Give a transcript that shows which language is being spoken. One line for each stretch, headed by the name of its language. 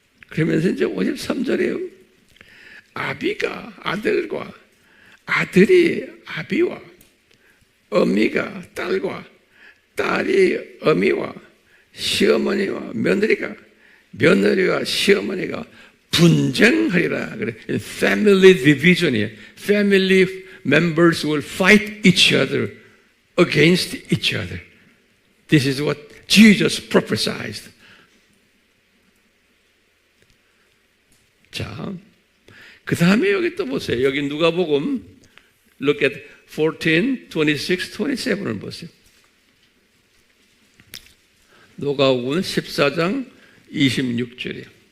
Korean: 그러면서 이제 53절에요. 아비가 아들과 아들이 아비와 어미가 딸과 딸이 어미와 시어머니와 며느리와 시어머니가 분쟁하리라 그래.
English: Family division이에요. Family members will fight each other against each other. This is what Jesus prophesied.
Korean: 자, 그 다음에 여기 또 보세요. 여기 누가복음
English: look at
Korean: 14, 26, 27을 보세요. 누가복음 14장 26절이에요.